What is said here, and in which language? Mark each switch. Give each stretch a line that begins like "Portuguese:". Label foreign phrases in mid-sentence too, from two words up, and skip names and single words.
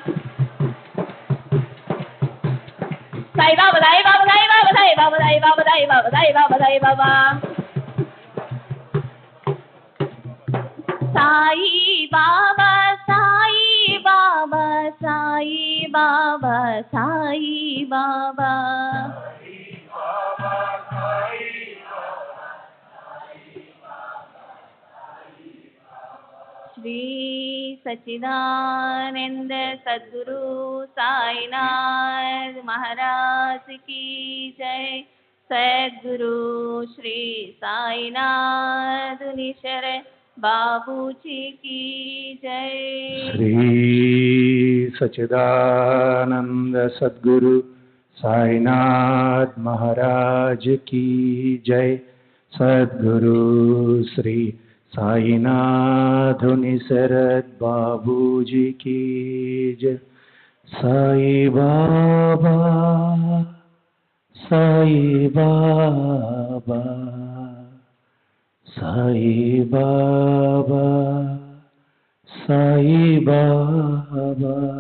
Hindi: Sai Baba, Sai Baba, Sai Baba, Sai Baba, Sai Baba, Sai Baba, Sai Baba, Sai Baba. Sai Baba, Sai Baba, Sai Baba, Sai Baba. श्री सच्चिदानंद सद्गुरु साईनाथ महाराज की जय। सद्गुरु श्री साईनाथ निशर बाबूजी की जय। श्री सच्चिदानंद सद्गुरु साईनाथ महाराज की जय। सद्गुरु श्री साईनाथ निसरद बाबूजी की जय। साई बाबा, साई बाबा, साई बाबा, साई बाबा।